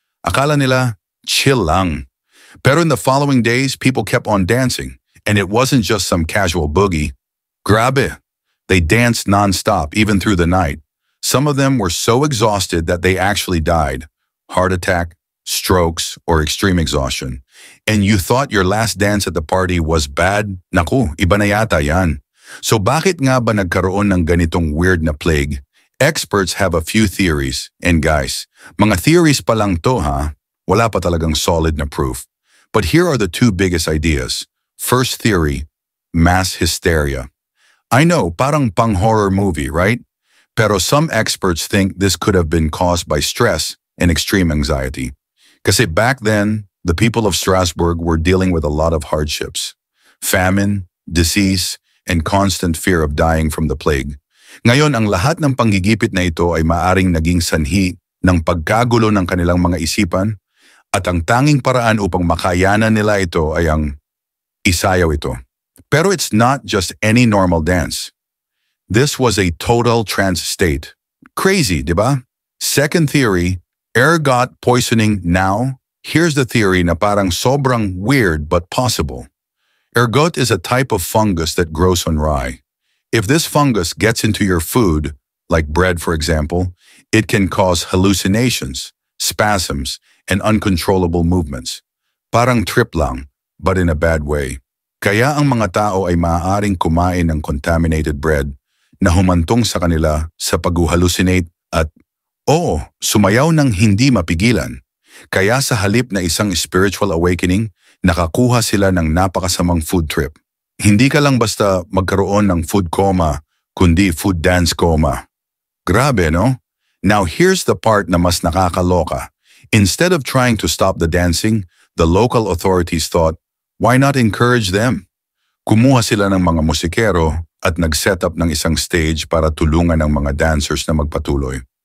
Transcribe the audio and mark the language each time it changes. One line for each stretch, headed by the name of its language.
Filipino: Akala nila, chill lang.
English: Pero in the following days, people kept on dancing, and it wasn't just some casual boogie.
Filipino: Grabe.
English: They danced non-stop, even through the night. Some of them were so exhausted that they actually died. Heart attack, strokes, or extreme exhaustion. And you thought your last dance at the party was bad?
Filipino: Naku, iba na yata yan. So bakit nga ba nagkaroon ng ganitong weird na plague?
English: Experts have a few theories. And guys,
Filipino: mga theories pa lang to Wala pa talagang solid na proof.
English: But here are the two biggest ideas. First theory, mass hysteria. I know,
Filipino: parang pang-horror movie,
English: right? Pero some experts think this could have been caused by stress and extreme anxiety. Kasi back then, the people of Strasbourg were dealing with a lot of hardships. Famine, disease, and constant fear of dying from the plague.
Filipino: Ngayon, ang lahat ng panggigipit na ito ay maaring naging sanhi ng pagkagulo ng kanilang mga isipan at ang tanging paraan upang makayanan nila ito ay ang isayaw ito.
English: Pero it's not just any normal dance. This was a total trance state. Crazy,
Filipino: di ba?
English: Second theory, ergot poisoning. Now, here's the theory
Filipino: na parang sobrang
English: weird but possible. Ergot is a type of fungus that grows on rye. If this fungus gets into your food, like bread for example, it can cause hallucinations, spasms, and uncontrollable movements.
Filipino: Parang trip lang,
English: but in a bad way.
Filipino: Kaya ang mga tao ay maaaring kumain ng
English: contaminated bread
Filipino: na humantong sa kanila sa pag-hallucinate at, sumayaw ng hindi mapigilan. Kaya sa halip na isang spiritual awakening, nakakuha sila ng napakasamang food trip. Hindi ka lang basta magkaroon ng food coma, kundi food dance coma. Grabe, no?
English: Now here's the part
Filipino: na mas nakakaloka.
English: Instead of trying to stop the dancing, the local authorities thought, why not encourage them?
Filipino: Kumuha sila ng mga musikero at nag-set up ng isang stage para tulungan ang mga dancers na magpatuloy.